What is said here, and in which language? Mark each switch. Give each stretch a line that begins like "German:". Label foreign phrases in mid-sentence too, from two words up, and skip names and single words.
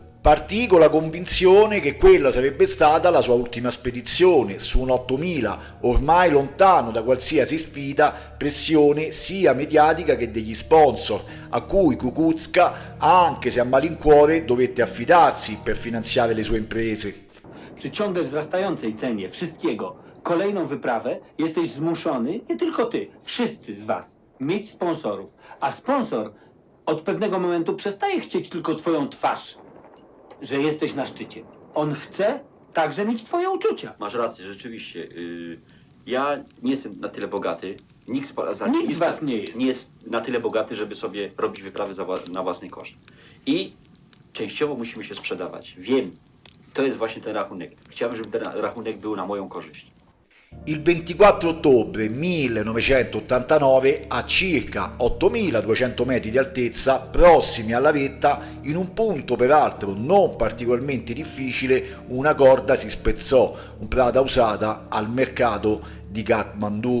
Italian: Partì con la convinzione che quella sarebbe stata la sua ultima spedizione su un 8000, ormai lontano da qualsiasi sfida, pressione sia mediatica che degli sponsor, a cui Kukuczka, anche se a malincuore, dovette affidarsi per finanziare le sue imprese.
Polish: Przy ciągle wzrastającej cenie wszystkiego kolejną wyprawę jesteś zmuszony, nie tylko ty, wszyscy z was, mieć sponsorów. A sponsor od pewnego momentu przestaje chcieć tylko twoją twarz, że jesteś na szczycie. On chce także mieć twoje uczucia. Masz rację, rzeczywiście. Ja nie jestem na tyle bogaty, nikt z Nikt z was nie jest na tyle bogaty, żeby sobie robić wyprawy na własny koszt. I częściowo musimy się sprzedawać. Wiem, to jest właśnie ten rachunek. Chciałbym, żeby ten rachunek był na moją korzyść.
Italian: Il 24 ottobre 1989, a circa 8200 metri di altezza, prossimi alla vetta, in un punto peraltro non particolarmente difficile, una corda si spezzò, un prata usata al mercato di Kathmandu.